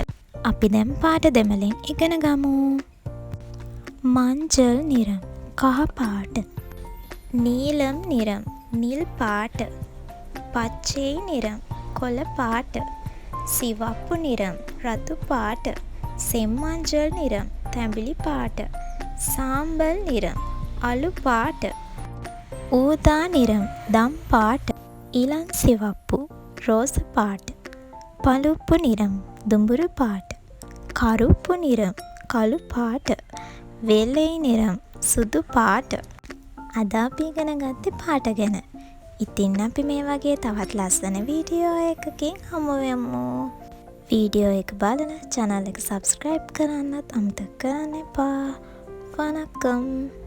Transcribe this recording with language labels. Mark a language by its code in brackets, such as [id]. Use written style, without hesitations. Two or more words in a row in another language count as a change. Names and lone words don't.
[si] අපි දැන් පාට දෙමළෙන් ඉගෙන ගමු. [ta] மஞ்சள் நிறம் [si] කහ පාට. [ta] நீலம் நிறம் [si] නිල් පාට. [ta] பச்சை நிறம் [si] කොළ පාට. [ta] சிவப்பு நிறம் [si] රතු පාට. [ta] செம்மஞ்சள் நிறம் [si] තැඹිලි පාට. [ta] சாம்பல் நிறம் [si] අළු පාට. [ta] ஊதா நிறம் [si] දම් පාට. [ta] இளம் சிவப்பு [si] රෝස පාට. [ta] பழுப்பு நிறம் [si] දුඹුරු පාට. [ta] கருப்பு நிறம் [si] කළු පාට. [ta] வெள்ளை நிறம் [si] සුදු පාට. අද අපි ඉගෙන ගත්තේ පාට ගැන. ඉතින් අපි මේ වගේ තවත් ලස්සන වීඩියෝ එකකින් හමු වෙමු. වීඩියෝ එක බලලා channel එක subscribe කරන්නත් අමතක කරන්න එපා. [ta] வணக்கம்.